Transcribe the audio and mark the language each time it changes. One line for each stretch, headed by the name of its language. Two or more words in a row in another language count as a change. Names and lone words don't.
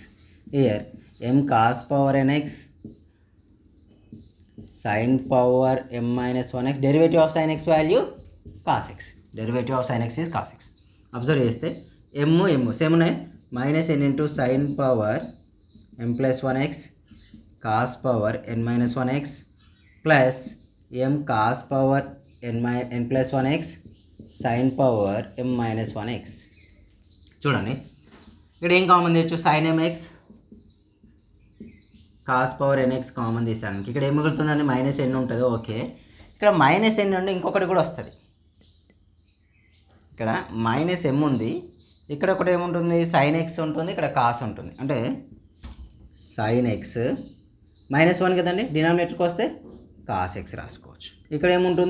English: here m cos power nx sin power m minus 1x, derivative of sin x value cos x, derivative of sin x is cos x. అబ్జర్వ్ చేస్తే m same ఉన్నాయి, minus n into sin power m plus 1x cos power n minus 1x plus m cos power n plus 1x sin power m minus 1x.
Telugu: చూడండి ఇక్కడ ఏం కామన్ తెచ్చు?
English: sin mx cos power nx
Telugu: కామన్ తీసాను. ఇక్కడ ఏం మిగులుతుందండి?
English: minus n
Telugu: ఉంటుంది. ఓకే, ఇక్కడ
English: minus n
Telugu: నుండి ఇంకొకటి కూడా వస్తుంది. ఇక్కడ
English: minus m
Telugu: ఉంది, ఇక్కడ ఒకటి ఏముంటుంది?
English: sin x
Telugu: ఉంటుంది, ఇక్కడ కాస్ ఉంటుంది. అంటే
English: sin x
Telugu: మైనస్ 1 కదండి, డినామినేటర్కి వస్తే
English: cos x
Telugu: రాసుకోవచ్చు. ఇక్కడ ఏముంటుంది?